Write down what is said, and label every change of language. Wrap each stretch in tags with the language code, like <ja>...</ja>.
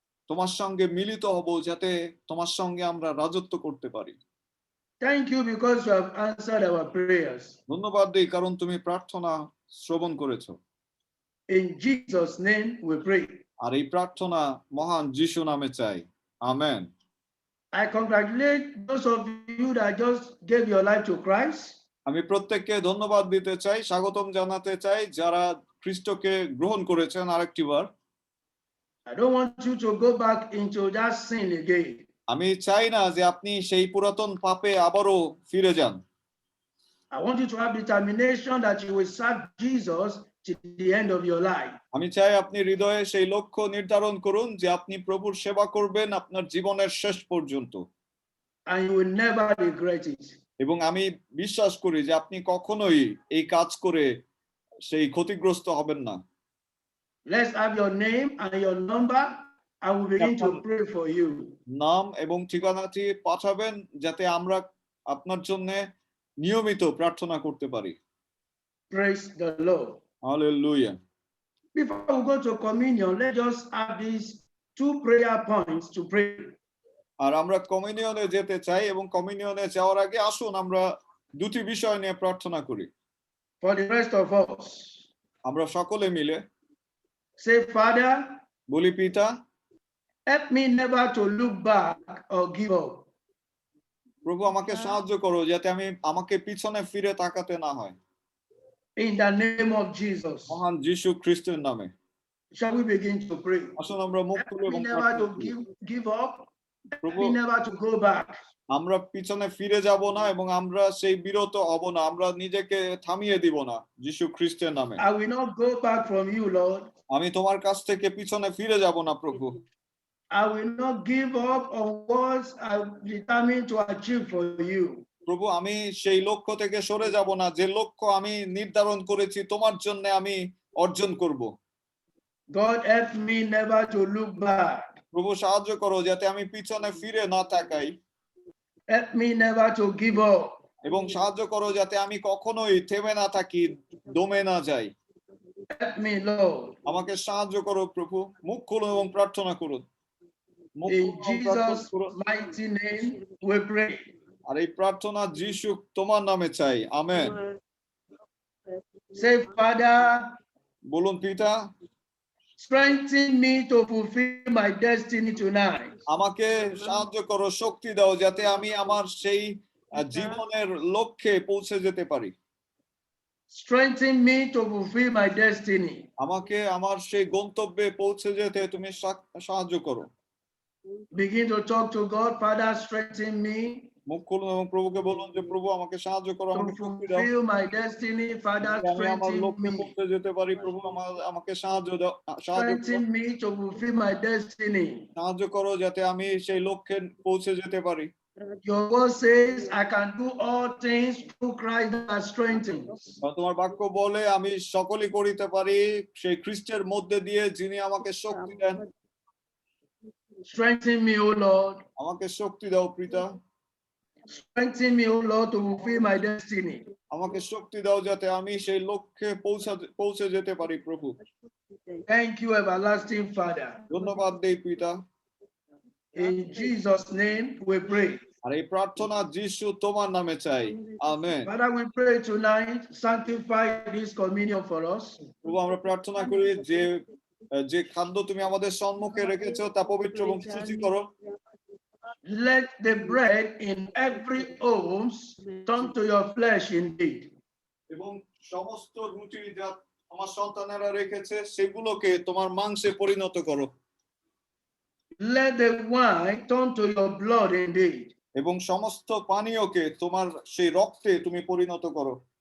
<bn>তোমার সঙ্গে মিলিত হব যাতে তোমার সঙ্গে আমরা রাজত্ব করতে পারি।</bn> <en>Thank you because you have answered our prayers.</en> <bn>ধন্যবাদ দেই কারণ তুমি প্রার্থনা শ্রবণ করেছো।</bn> <en>In Jesus' name we pray.</en> <bn>আর এই প্রার্থনা মহান যিশু নামে চাই, amen.</bn> <en>I congratulate those of you that just gave your life to Christ.</en> <bn>আমি প্রত্যেককে ধন্যবাদ দিতে চাই, স্বাগতম জানাতে চাই যারা খ্রিস্টকে গ্রহণ করেছেন আরেকটিবার।</bn> <en>I don't want you to go back into that sin again.</en> <bn>আমি চাই না যে আপনি সেই পুরাতন পাপে আবারও ফিরে যান।</bn> <en>I want you to have determination that you will serve Jesus to the end of your life.</en> <bn>আমি চাই আপনি হৃদয়ে সেই লক্ষ্য নির্ধারণ করুন যে আপনি প্রভুর সেবা করবেন আপনার জীবনের শেষ পর্যন্ত।</bn> <en>And you will never regret it.</en> <bn>এবং আমি বিশ্বাস করি যে আপনি কখনোই এই কাজ করে সেই ক্ষতিগ্রস্ত হবেন না।</bn> <en>Let's have your name and your number. I will begin to pray for you.</en> <bn>নাম এবং ঠিকানাটি পাঠাবেন যাতে আমরা আপনার জন্য নিয়মিত প্রার্থনা করতে পারি।</bn> <en>Praise the Lord.</en> <bn>Hallelujah.</bn> <en>Before we go to communion, let's just have these 2 prayer points to pray.</en> <bn>আর আমরা কমিউনিয়নে যেতে চাই এবং কমিউনিয়নে যাওয়ার আগে আসুন আমরা দুটি বিষয় নিয়ে প্রার্থনা করি।</bn> <en>For the rest of us,</en> <bn>আমরা সকলে মিলে</bn> <en>say, Father,</en> <bn>বলি, পিতা,</bn> <en>help me never to look back or give up.</en> <bn>প্রভু আমাকে সাহায্য করো যাতে আমাকে পিছনে ফিরে তাকাতে না হয়।</bn> <en>In the name of Jesus.</en> <bn>মহান যিশু খ্রিস্টের নামে।</bn> <en>Shall we begin to pray?</en> <bn>আসুন আমরা মুখ</bn> <en>Help</en> <bn>খুলে</bn> <en>me</en> <bn>এবং</bn> <en>never to</en> <bn>প্রার্থনা করি।</bn> <en>give up. Help</en> <bn>প্রভু,</bn> <en>me never to go back.</en> <bn>আমরা পিছনে ফিরে যাব না এবং আমরা সেই বিরত হব না, আমরা নিজেকে থামিয়ে দিব না যিশু খ্রিস্টের নামে।</bn> <en>I will not go back from you, Lord.</en> <bn>আমি তোমার কাছ থেকে পিছনে ফিরে যাব না প্রভু।</bn> <en>I will not give up on what I'm determined to achieve for you.</en> <bn>প্রভু, আমি সেই লক্ষ্য থেকে সরে যাব না যে লক্ষ্য আমি নির্ধারণ করেছি তোমার জন্য আমি অর্জন করব।</bn> <en>God, help me never to look back.</en> <bn>প্রভু সাহায্য করো যাতে আমি পিছনে ফিরে না তাকাই</bn> <en>Help me never to give up.</en> <bn>এবং সাহায্য করো যাতে আমি কখনোই থেমে না থাকি, দমে না যাই।</bn> <en>Help me, Lord.</en> <bn>আমাকে সাহায্য করো প্রভু। মুখ খুলুন এবং প্রার্থনা করুন। মুখ</bn> <en>In</en> <bn>খুলুন এবং প্রার্থনা</bn> <en>Jesus'</en> <bn>করুন।</bn> <en>mighty name we pray.</en> <bn>আর এই প্রার্থনা যিশু তোমার নামে চাই, আমেন।</bn> <en>Say, Father,</en> <bn>বলুন, পিতা,</bn> <en>strengthen me to fulfill my destiny tonight.</en> <bn>আমাকে সাহায্য করো, শক্তি দাও যাতে আমি আমার সেই জীবনের লক্ষ্যে পৌঁছে যেতে পারি।</bn> <en>Strengthen me to fulfill my destiny.</en> <bn>আমাকে আমার সেই গন্তব্যে পৌঁছে যেতে তুমি সাহায্য করো।</bn> <en>Begin to talk to God. Father, strengthen me</en> <bn>মুখ খুলুন এবং প্রভুকে বলুন যে প্রভু আমাকে সাহায্য করো,</bn> <en>to</en> <bn>আমাকে শক্তি দাও</bn> <en>fulfill my destiny. Father,</en> <bn>যাতে আমি আমার</bn> <en>strengthen</en> <bn>লক্ষ্যে</bn> <en>me.</en> <bn>পৌঁছে যেতে পারি। প্রভু আমাকে সাহায্য দাও, সাহায্য করো,</bn> <en>Strengthen me to fulfill my destiny.</en> <bn>সাহায্য করো যাতে আমি সেই লক্ষ্যে পৌঁছে যেতে পারি।</bn> <en>Your word says, I can do all things through Christ that strengthens.</en> <bn>তোমার বাক্য বলে আমি সকলই করিতে পারি সেই খ্রিস্টের মধ্যে দিয়ে যিনি আমাকে শক্তি দেন।</bn> <en>Strengthen me, O Lord.</en> <bn>আমাকে শক্তি দাও পিতা।</bn> <en>Strengthen me, O Lord, to fulfill my destiny.</en> <bn>আমাকে শক্তি দাও যাতে আমি সেই লক্ষ্যে পৌঁছে যেতে পারি প্রভু।</bn> <en>Thank you, everlasting Father.</en> <bn>ধন্যবাদ দেই পিতা।</bn> <en>In Jesus' name we pray.</en> <bn>আর এই প্রার্থনা যিশু তোমার নামে চাই, amen.</bn> <en>Father, we pray tonight, sanctify this communion for us.</en> <bn>প্রভু আমরা প্রার্থনা করি যে খাদ্য তুমি আমাদের সম্মুখে রেখেছো তা পবিত্র এবং শুচি করো।</bn> <en>Let the bread in every home turn to your flesh indeed.</en> <bn>এবং সমস্ত রুটি যা আমার সন্তানেরা রেখেছে সেগুলোকে তোমার মাংসে পরিণত করো।</bn> <en>Let the wine turn to your blood indeed.</en> <bn>এবং সমস্ত পানীয়কে তোমার সেই রক্তে তুমি পরিণত করো।</bn>